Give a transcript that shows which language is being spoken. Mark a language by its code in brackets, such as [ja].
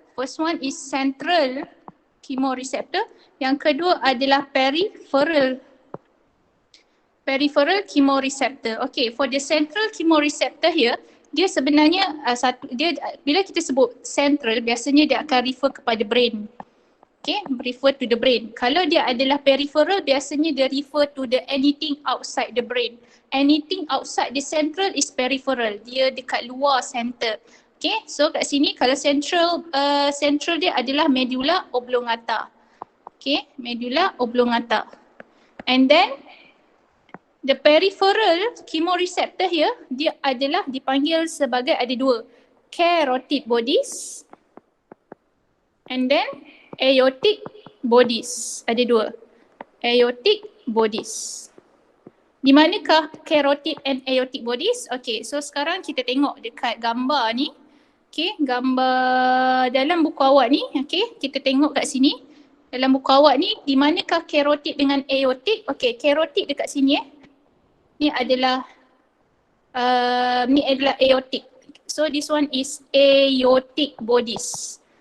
[en] First one is central chemoreceptor. [ms] Yang kedua adalah peripheral chemoreceptor. Okay, [en] for the central chemoreceptor here, [ms] dia sebenarnya bila kita sebut central, biasanya dia akan refer kepada brain. [en] Okay, refer to the brain. [ms] Kalau dia adalah peripheral, biasanya dia [en] refer to the anything outside the brain. Anything outside the central is peripheral. [ms] Dia dekat luar center. Okay, so kat sini kalau central dia adalah medulla oblongata. Okay, medulla oblongata. [en] And then the peripheral chemoreceptor here, [ms] dia adalah dipanggil sebagai ada dua. [en] Carotid bodies and then aortic bodies. [ms] Ada dua. Aortic bodies. Di manakah carotid and aortic bodies? Okay, so sekarang kita tengok dekat gambar ni. Okay, gambar dalam buku awak ni. Okay, kita tengok kat sini. Dalam buku awak ni, di manakah carotid dengan aortic? Okay, carotid dekat sini Ni adalah aortic. [en] So this one is aortic bodies.